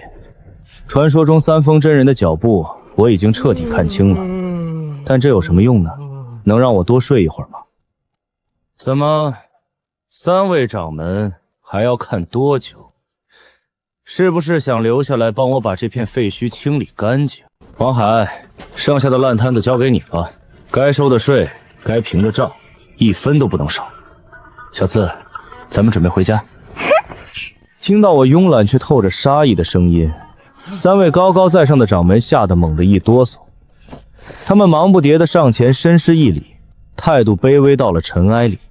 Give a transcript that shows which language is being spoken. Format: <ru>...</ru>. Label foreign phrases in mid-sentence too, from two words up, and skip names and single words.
<zh>傳說中三峰真人的腳步我已經徹底看清了，但這有什麼用呢？能讓我多睡一會兒嗎？怎麼，3位掌門還要看多久？是不是想留下来幫我把這片廢墟清理乾淨？王海，剩下的爛攤子交給你了，該收的稅，該平的賬，1分都不能少。小次，咱們準備回家。聽到我慵懶卻透着殺意的聲音，3位高高在上的掌門嚇得猛地一哆嗦，他們忙不迭地上前深施一禮，態度卑微到了塵埃裡。</zh>